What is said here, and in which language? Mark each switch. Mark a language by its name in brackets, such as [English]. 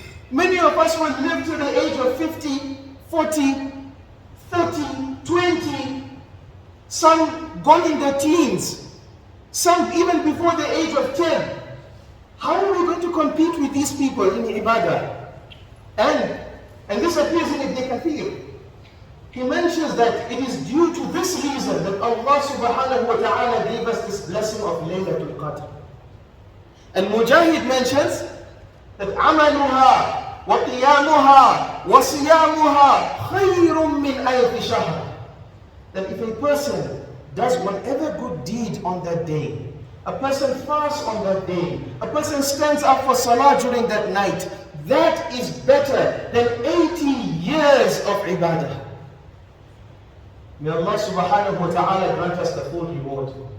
[English] Many of us will live to the age of 50, 40, 30, 20, some gone in their teens, some even before the age of 10. How are we going to compete with these people in ibadah? And this appears in Ibn Kathir. He mentions that it is due to this reason that Allah subhanahu wa ta'ala gave us this blessing of Laylatul Qadr. And Mujahid mentions that [Arabic] عَمَلُهَا وَقِيَامُهَا وَصِيَامُهَا خَيْرٌ مِّنْ أَلْفِ شَهْرٍ. [English] That if a person does whatever good deed on that day, a person fasts on that day, a person stands up for salah during that night, that is better than 80 years of ibadah. May Allah subhanahu wa ta'ala grant us the full reward.